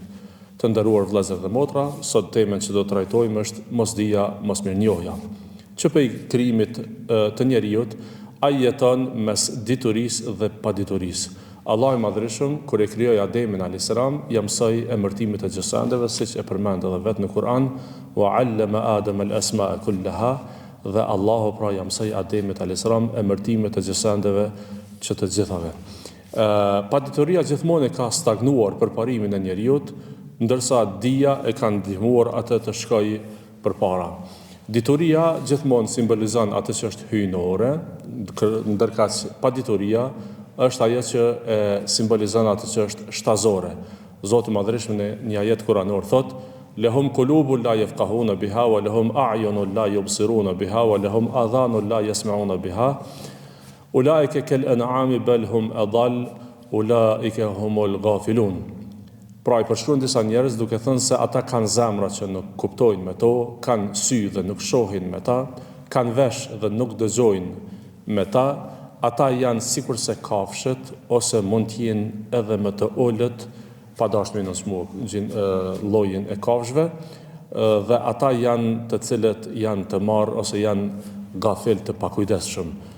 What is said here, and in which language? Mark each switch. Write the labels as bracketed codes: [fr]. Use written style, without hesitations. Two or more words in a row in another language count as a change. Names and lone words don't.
[sq] Të nderuar vëllezër dhe motra, sot temën që do të trajtojmë është mosdia, mosmirnjohja. Që për krijimit të njeriut, ai jeton mes diturisë dhe paditurisë. Allah i Madhërisht, kur e krijoi Ademin [ar] عليه السلام, [sq] ja mësoi emërtimet e gjësandeve, siç e përmend edhe vetë në Kur'an, [ar] وعلم آدم الأسماء كلها, [sq] dhe Allahu pra ja mësoi Ademit [ar] عليه السلام [sq] emërtimet e gjësandeve që të gjithave. Padituria gjithmonë ka stagnuar për parimin e njeriut, ndërsa dija e ka ndihmuar atë të shkojë përpara. Dituria gjithmonë simbolizon atë që është hyjnore, ndërkaq padituria është ajo që simbolizon atë që është shtazore. Zoti i Madhërisht në një ajet kuranor thot: [ar] "لهم قلوب لا يفقهون بها ولهم أعين لا يبصرون بها ولهم آذان لا يسمعون بها. أولئك كالأنعام بل هم أضل أولئك هم الغافلون." [sq] Pra i përshkruan disa njerëz duke thënë se ata kanë zemra që nuk kuptojnë me to, kanë sy dhe nuk shohin me ta, kanë vesh dhe nuk dëgjojnë me ta, ata janë sikur se kafshët ose mund të jenë edhe më të ulët, pa dashur në llojin e kafshëve, dhe ata janë të cilët janë të marrë ose janë gafil të pakujdesshëm.